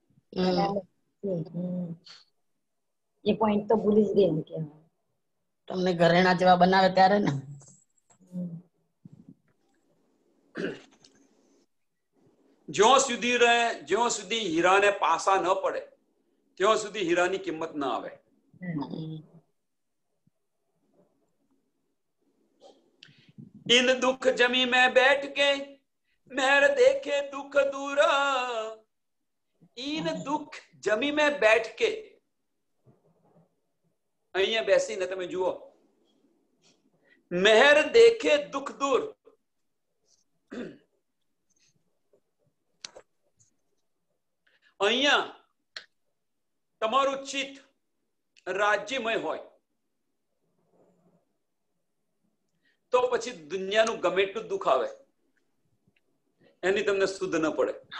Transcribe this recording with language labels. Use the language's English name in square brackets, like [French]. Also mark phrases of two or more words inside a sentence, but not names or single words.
[Gujarati] એ પોઈન્ટ તો ભૂલી જ ગઈ કે તમને ઘરેણા જેવા બનાવે ત્યારે ને. જ્યાં સુધી હીરાને પાસા ન પડે ત્યાં સુધી હીરાની કિંમત ના આવે. [Hindi] इन दुख जमी में बैठ के मेहर देखे दुख दूर. इन दुख जमी में बैठ के, [Gujarati] અહીંયા બેસીને તમે જુઓ, [Hindi] मेहर देखे दुःख दूर. [Gujarati] અહીંયા તમારું ચિત્ત રાજ્યમય હોય તો પછી દુનિયાનું ગમે એટલું દુઃખ આવે એની તમને સુધ ન પડે.